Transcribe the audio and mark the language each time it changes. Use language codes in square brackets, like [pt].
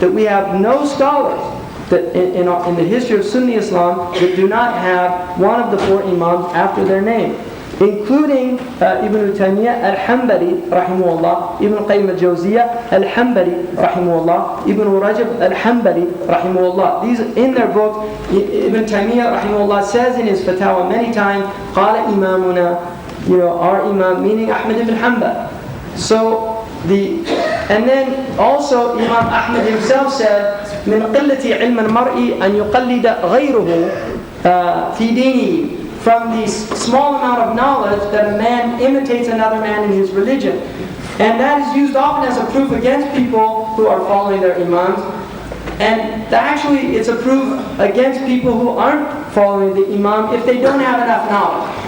[en] That we have no scholars that in the history of Sunni Islam that do not have one of the four imams after their name, including Ibn Taymiyyah al-Hanbali rahimahullah, Ibn Qayyim al-Jawziyah al-Hanbali rahimahullah, Ibn Rajab al-Hanbali rahimahullah. These in their book, Ibn Taymiyyah rahimahullah says in his fatwa many times, qala imamuna, our imam, meaning Ahmad ibn Hanbal. So and then also Imam Ahmad himself said, [ar] من قلة علم المرء أن يقلد غيره في دينه. [en] From the small amount of knowledge that a man imitates another man in his religion. And that is used often as a proof against people who are following their imams. And actually it's a proof against people who aren't following the imam if they don't have enough knowledge.